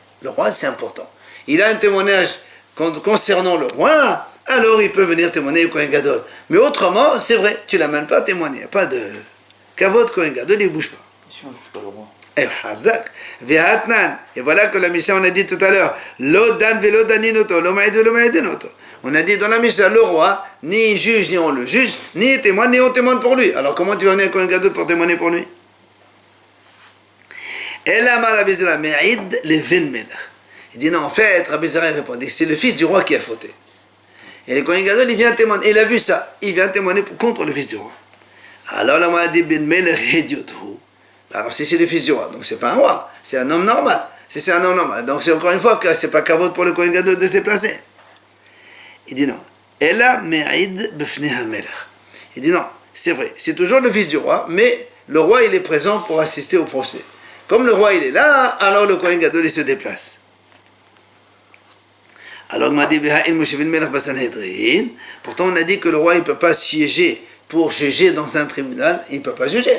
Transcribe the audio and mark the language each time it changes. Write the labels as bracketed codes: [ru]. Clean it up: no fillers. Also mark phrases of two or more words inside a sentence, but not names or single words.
[fr] Le roi, c'est important. Il a un témoignage concernant le roi, alors il peut venir témoigner au [he] כהן גדול. [fr] Mais autrement, c'est vrai, tu ne l'amènes pas témoigner. Il n'y a pas de [he] כבוד כהן גדול, [fr] il ne bouge pas. Si on ne juge pas le roi. Et voilà que la Mishnah, on a dit tout à l'heure, [he] לא דן ולא דנין אותו לא מעיד ולא מעידין אותו. [fr] On a dit dans la Mishnah, le roi, ni il juge, ni on le juge, ni il témoigne, ni on témoigne pour lui. Alors comment tu vas venir à [he] כהן גדול [fr] pour témoigner pour lui? Il dit non, en fait, Rabbi Zera répondait, c'est le fils du roi qui a fauté. Et le [he] כהן גדול, [fr] il vient témoigner, il a vu ça, il vient témoigner contre le fils du roi. Alors la m'a dit, [he] בן מלך הדיוט הוא. [fr] Alors si c'est le fils du roi, donc c'est pas un roi, c'est un homme normal. Si c'est un homme normal, donc c'est encore une fois que c'est pas kavod pour le [he] כהן גדול [fr] de se déplacer. Il dit non. [he] אלא מעיד בפני המלך. [fr] Il dit non, c'est vrai, c'est toujours le fils du roi, mais le roi il est présent pour assister au procès. Comme le roi il est là, alors le [he] כהן גדול [fr] il se déplace. Alors pourtant on a dit que le roi il ne peut pas siéger pour juger dans un tribunal, il ne peut pas juger.